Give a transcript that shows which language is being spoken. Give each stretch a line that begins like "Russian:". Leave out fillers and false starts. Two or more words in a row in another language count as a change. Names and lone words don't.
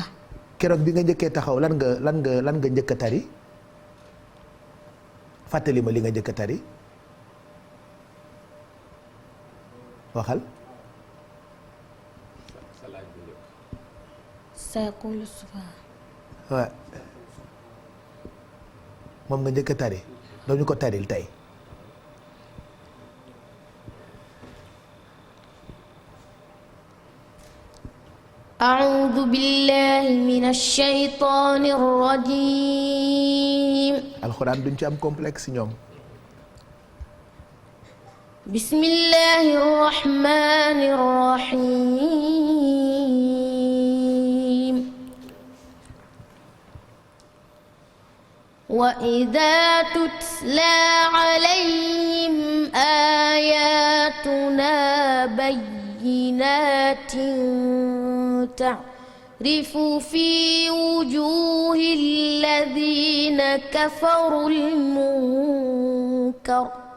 Wolof: keroog bi nga njëkkee taxaw lan nga njëkk a tari fàttali ma li nga njëkk a tari waxal.
Arabic: سيقول سبحان.
Wolof: waaw moom nga njëkk a tari doo ñu ko taril tey.
Arabic: أعوذ بالله من الشيطان الرجيم.
Wolof: alxuraan duñ ci am complexe ñoom.
Arabic: بسم الله الرحمن الرحيم. وإذا تتلى عليهم آياتنا بينات تعرف في وجوه الذين كفروا المنكر